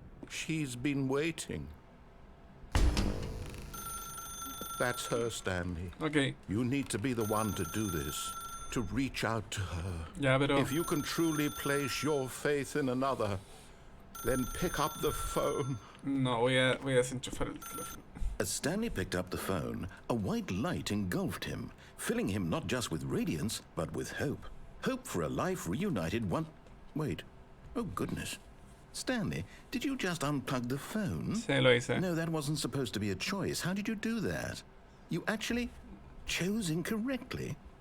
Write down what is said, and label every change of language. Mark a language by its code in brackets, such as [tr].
[en] She's been waiting. That's her, Stanley. Ok, You need to be the one to do this. To reach out to her. [es] ya, pero... [en] If you can truly place your faith in another, then pick up the phone. [es] No, voy a desenchufar el teléfono. [en] As Stanley picked up the phone, a white light engulfed him, filling him not just with radiance, but with hope. Hope for a life reunited one... Wait. Oh, goodness. Stanley, did you just unplug the phone? [es] Sí, lo hice. [en] No, that wasn't supposed to be a choice. How did you do that? You actually chose incorrectly?